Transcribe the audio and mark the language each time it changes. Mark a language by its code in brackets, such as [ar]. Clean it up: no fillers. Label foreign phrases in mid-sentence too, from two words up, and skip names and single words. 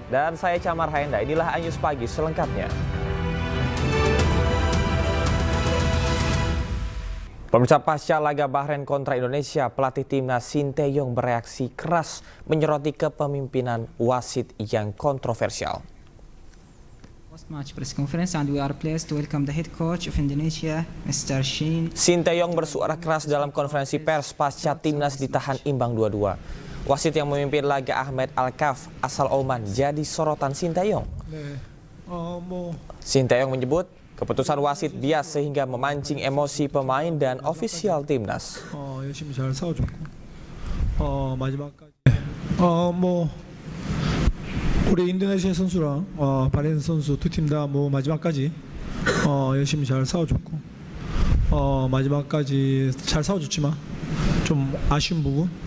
[id] Dan saya Camar Haenda. Inilah Anyus Pagi selengkapnya. Pemirsa, pasca laga Bahrain kontra Indonesia, pelatih timnas Shin Tae-yong bereaksi keras menyoroti kepemimpinan wasit yang kontroversial. [en] Post-match press conference, and we are pleased to welcome the head coach of Indonesia, Mr. [id] Shin Tae-yong bersuara keras dalam konferensi pers pasca timnas ditahan imbang 2-2. Wasit yang memimpin laga Ahmed Al-Kaf asal Oman jadi sorotan Shin Tae-yong. Shin Tae-yong menyebut keputusan wasit bias sehingga memancing emosi pemain dan ofisial timnas. [ko] 열심히 잘 싸워줬고 마지막까지 우리 인도네시아 선수랑 바레인 선수 두 팀 다 마지막까지 열심히 잘 싸워줬고 마지막까지 잘 싸워줬지만 좀 아쉬운 부분